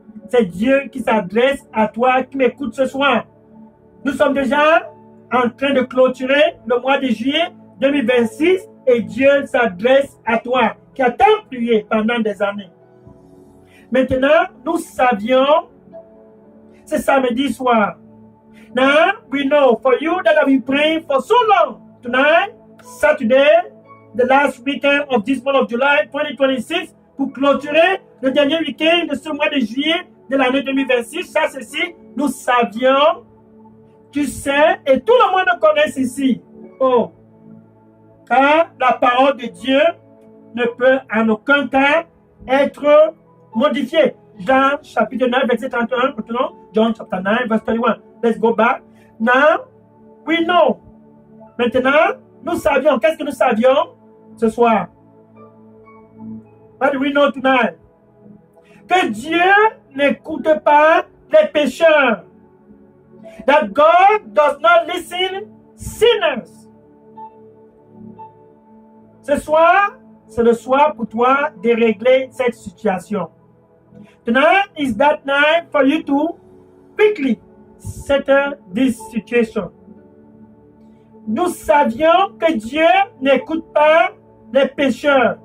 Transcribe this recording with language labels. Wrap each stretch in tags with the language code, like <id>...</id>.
<fr>C'est Dieu qui s'adresse à toi qui m'écoute ce soir. Nous sommes déjà en train de clôturer le mois de juillet 2026 et Dieu s'adresse à toi qui a tant prié pendant des années. Maintenant, nous savions, c'est samedi soir.</fr> <en>Now, we know for you that have been praying for so long. Tonight, Saturday, the last weekend of this month of July 2026,</en> <fr>pour clôturer le dernier week-end de ce mois de juillet de l'année 2026. Ça, ceci, nous savions, tu sais, et tout le monde connaît ceci. Oh, car la parole de Dieu ne peut en aucun cas être modifiée. Jean chapitre 9, verset 31, maintenant,</fr> <en>John chapter 9, verse 31. Let's go back. Now, we know.</en> <fr>Maintenant, nous savions. Qu'est-ce que nous savions ce soir?</fr> <en>What do we know tonight?</en> <fr>Que Dieu n'écoute pas les pécheurs.</fr> <en>That God does not listen sinners.</en> <fr>Ce soir, c'est le soir pour toi de régler cette situation.</fr> <en>Tonight is that night for you to quickly settle this situation.</en> <fr>Nous savions que Dieu n'écoute pas les pécheurs.</fr>